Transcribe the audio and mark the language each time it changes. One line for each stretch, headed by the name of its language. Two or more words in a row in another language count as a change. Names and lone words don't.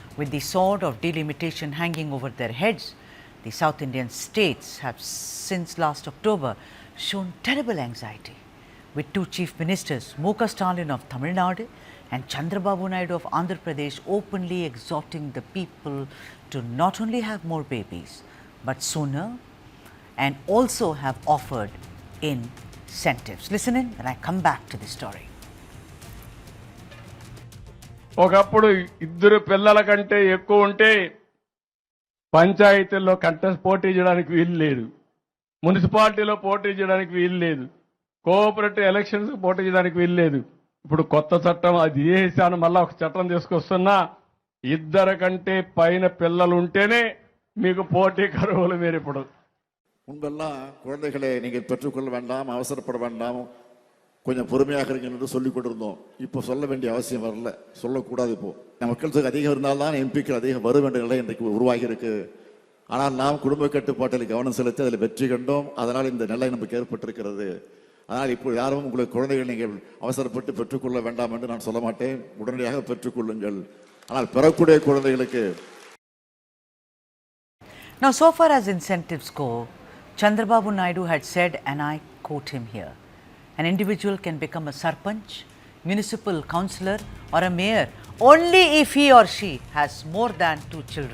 English: With the sword of delimitation hanging over their heads, the South Indian states have since last October shown terrible anxiety, with two chief ministers, Stalin of Tamil Nadu and Chandrababu Naidu of Andhra Pradesh, openly exhorting the people to not only have more babies, but sooner, and also have offered incentives. Listen in when I come back to the story.
Telugu: ఒకప్పుడు ఇద్దరు పిల్లల కంటే ఎక్కువ ఉంటే పంచాయతీల్లో కంటెస్ట్ పోటీ చేయడానికి వీలు లేదు, మున్సిపాలిటీలో పోటీ చేయడానికి వీలు లేదు,
English: cooperative elections
Telugu: పోటీ చేయడానికి వీలు లేదు. ఇప్పుడు కొత్త చట్టం అది చేశాను, మళ్ళా ఒక చట్టం తీసుకొస్తున్నా, ఇద్దరు కంటే పైన పిల్లలు ఉంటేనే మీకు పోటీ కరువులు. మీరు ఇప్పుడు
Tamil: முன்பெல்லாம் குழந்தைகளை நீங்கள் பெற்றுக்கொள்ள வேண்டாம், அவசரப்பட வேண்டாம், கொஞ்சம் பொறுமையாக இருங்கள் என்று சொல்லிக் கொண்டிருந்தோம். இப்போ சொல்ல வேண்டிய அவசியம் வரல, சொல்லக்கூடாது. இப்போ மக்கள் தொகை அதிகம் இருந்தால்தான் எம்பிக்கள் அதிகம் வரும் என்ற நிலை இன்றைக்கு உருவாகி இருக்கு. ஆனால் நாம் குடும்ப கட்டுப்பாட்டில் கவனம் செலுத்தி அதில் வெற்றி கண்டோம். அதனால் இந்த நிலை நமக்கு ஏற்பட்டிருக்கிறது. அதனால் இப்போ யாரும் உங்களுக்கு குழந்தைகள் நீங்கள் அவசரப்பட்டு பெற்றுக்கொள்ள வேண்டாம் என்று நான் சொல்ல மாட்டேன். உடனடியாக பெற்றுக்கொள்ளுங்கள். ஆனால் பெறக்கூடிய குழந்தைகளுக்கு
English: Now, so far as incentives go, Chandrababu Naidu had said, and I quote him here, an individual can become a sarpanch, municipal councillor or a mayor only if he or she has more than 2 children.